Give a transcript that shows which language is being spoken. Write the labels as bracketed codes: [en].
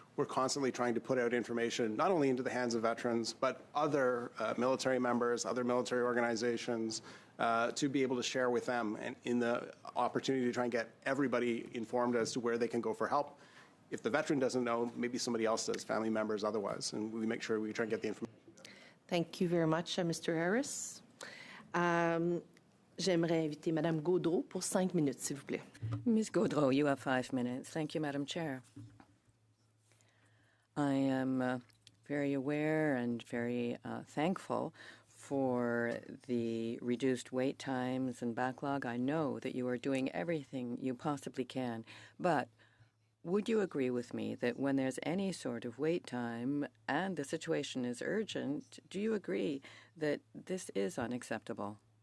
[en] We're constantly trying to put out information not only into the hands of veterans, but other military members, other military organizations, to be able to share with them, and in the opportunity to try and get everybody informed as to where they can go for help. If the veteran doesn't know, maybe somebody else does, family members otherwise, and we make sure we try and get the information. Thank you very much, Mr. Harris. [fr] J'aimerais inviter Madame Gaudreau pour 5 minutes, s'il vous plaît. [en] Ms. Gaudreau, you have 5 minutes. Thank you, Madam Chair. I am very aware and very thankful for the reduced wait times and backlog. I know that you are doing everything you possibly can, but would you agree with me that when there's any sort of wait time and the situation is urgent, do you agree that this is unacceptable?